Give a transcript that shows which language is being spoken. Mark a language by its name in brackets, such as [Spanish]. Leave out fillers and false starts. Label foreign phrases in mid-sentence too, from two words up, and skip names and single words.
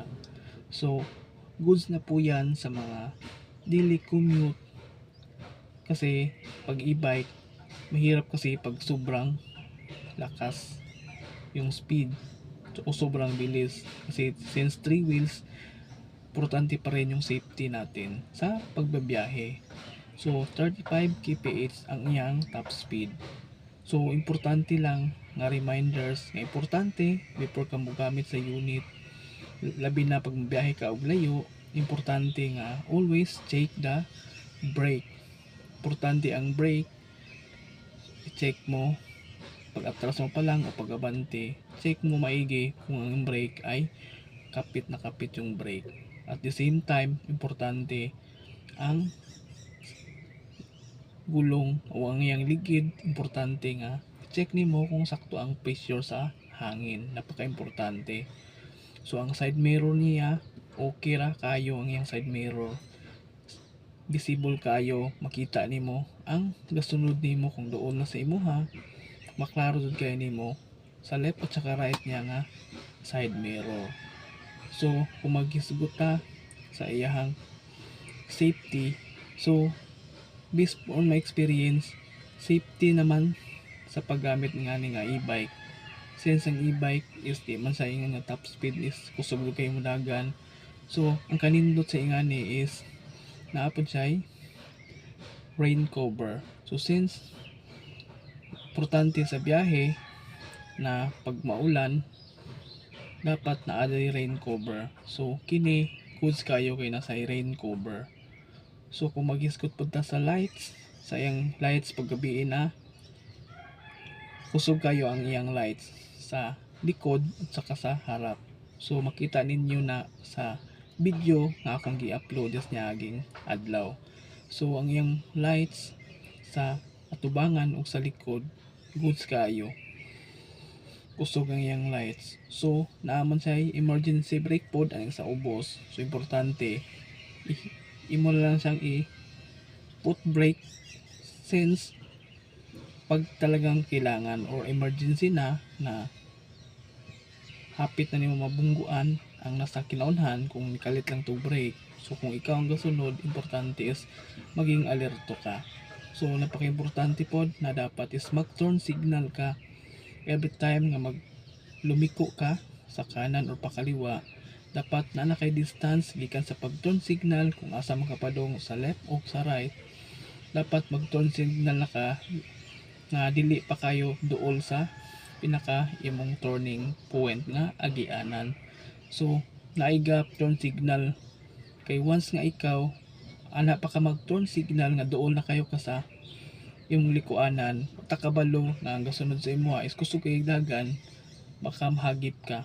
[Filipino] So goods na po yan sa mga [English] daily commute [Filipino] kasi pag e-bike mahirap kasi pag sobrang lakas yung speed o sobrang bilis kasi since 3 wheels importante pa rin yung safety natin sa pagbabiyahe. [Cebuano] So 35 kph ang iyang [English] top speed. [Cebuano] So importante lang nga reminders nga importante before ka mogamit sa unit, labi na pag mabiyahe ka og layo, importante nga [English] always check the brake. [Filipino] Importante ang brake, i-check mo pag atras mo pa lang o pag abante, check mo maigi kung ang brake ay kapit na kapit yung brake. [English] At the same time, [Cebuano] importante ang gulong o ang iyang ligid, importante nga check nimo kung sakto ang pressure sa hangin, napaka-importante. So ang [English] side mirror [Cebuano] niya, okay ra kayo ang iyang [English] side mirror, [Cebuano] visible kayo, makita nimo ang gasunod nimo kung doon na sa imuha, maklaro jud kay nimo sa left at saka right niya nga [English] side mirror. [Cebuano] So kung maghisguta sa iyahang safety, so [English] based on my experience, [Cebuano] safety naman sa paggamit nga ni nga e-bike. Since ang e-bike is di man sa ingan nga [English] top speed [Cebuano] is kusog kayo mudagan. So ang kanindot sa ingani is naapod siya [English] rain cover. [Cebuano] So since importante sa biyahe na pag maulan dapat naa [English] rain cover. [Cebuano] So kini goods kayo kay nasa [English] rain cover. [Cebuano] So kung maghiskot punta sa lights, sa iyang lights paggabi na kusog kayo ang iyang lights sa likod at saka sa harap. So makita ninyo na sa video nga akong gi-upload niya aging adlaw. So ang iyang lights sa atubangan o sa likod goods kayo, kusog ang iyang lights. So naaman sa [English] emergency brake [Cebuano] pod ang sa ubos. So importante imo lang siyang put brake since [Filipino] pag talagang kailangan [Cebuano] or emergency na hapit na nimo mabungguan ang nasa kinaunhan kung nikalit lang to brake. So kung ikaw ang gasunod, importante is maging alerto ka. So napaka-importante pod na dapat is mag- [English] turn signal [Cebuano] ka [English] every time [Cebuano] nga [Filipino] lumiko ka sa kanan [Cebuano] or pakaliwa. Dapat na nakay distance gikan sa pag- [English] turn signal [Cebuano] kung asa makapadong sa left o sa right. Dapat mag- [English] turn signal [Cebuano] na ka nga dili pa kayo duol sa pinaka imong [English] turning point [Cebuano] nga agianan. So naigap [English] turn signal [Cebuano] kay once nga ikaw ana pa ka mag- [English] turn signal [Cebuano] nga duol na kayo ka sa imong likuanan, takabalo nga ang gasunod sa imo is kusog kay dagan, baka mahagip ka.